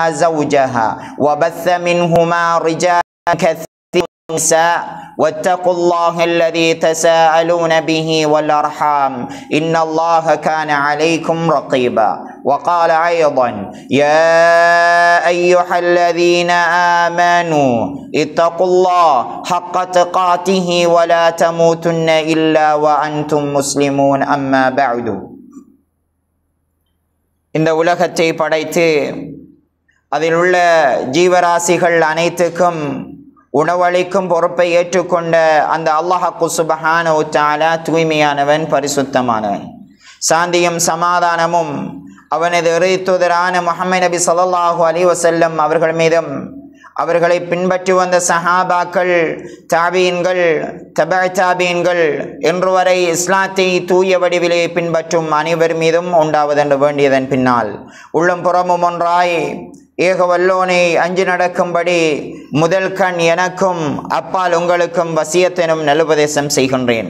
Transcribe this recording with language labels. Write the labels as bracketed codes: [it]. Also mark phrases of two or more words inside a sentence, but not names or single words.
[ar] زوجها وبث منهما رجالا كثيرا ونساء واتقوا الله الذي تساءلون به والأرحام إن الله كان عليكم رقيبا وقال أيضا يا أيها الذين آمنوا اتقوا الله حق تقاته ولا تموتن إلا وأنتم مسلمون أما بعد [ta] இந்த உலகத்தை படைத்து அதில் உள்ள ஜீவராசிகள் அனைத்துக்கும் உணவளிக்கும் பொறுப்பை ஏற்றுக்கொண்ட அந்த அல்லாஹ் [ar] سبحانه وتعالى [ta] தூய்மையானவன், பரிசுத்தமானவன். சாந்தியும் சமாதானமும் அவனது இறைத்தூதரான முஹம்மது நபி [ar] صلى الله عليه وسلم [ta] அவர்கள் மீதும் அவர்களை பின்பற்றி வந்த சஹாபாக்கள், தாபீன்கள், தபஅ தாபீன்கள் என்று வரை இஸ்லாத்தை தூய வடிவிலே பின்பற்றும் அனைவர் மீதும் உண்டாவதென்று வேண்டியதன் பின்னால் உள்ளம் புறமும் ஒன்றாய் ஏக வல்லோனை அஞ்சு நடக்கும்படி முதல் கண் எனக்கும் அப்பால் உங்களுக்கும் வசியத்தெனும் நல்லுபதேசம் செய்கின்றேன்.